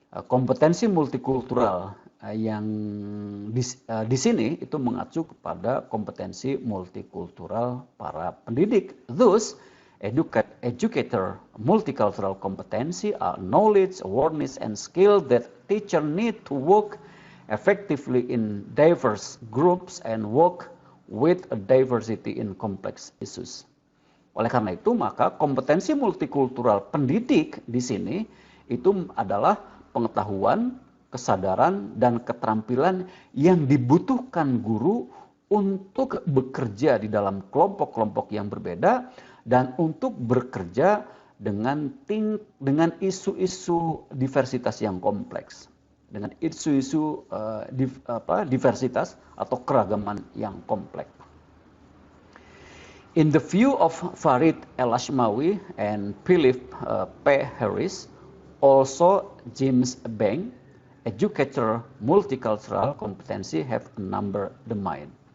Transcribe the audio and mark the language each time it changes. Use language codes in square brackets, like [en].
[id] Kompetensi multikultural yang di sini itu mengacu kepada kompetensi multikultural para pendidik. [en] Thus, educator multicultural competency are knowledge, awareness, and skill that teacher need to work effectively in diverse groups and work with a diversity in complex issues. [id] Oleh karena itu, maka kompetensi multikultural pendidik di sini itu adalah pengetahuan, kesadaran, dan keterampilan yang dibutuhkan guru untuk bekerja di dalam kelompok-kelompok yang berbeda dan untuk bekerja dengan isu-isu diversitas yang kompleks, dengan isu-isu diversitas atau keragaman yang kompleks. [en] In the view of Farid El-Ashmawi and Philip P. Harris, also James Bank, educator multicultural competency have a number domain.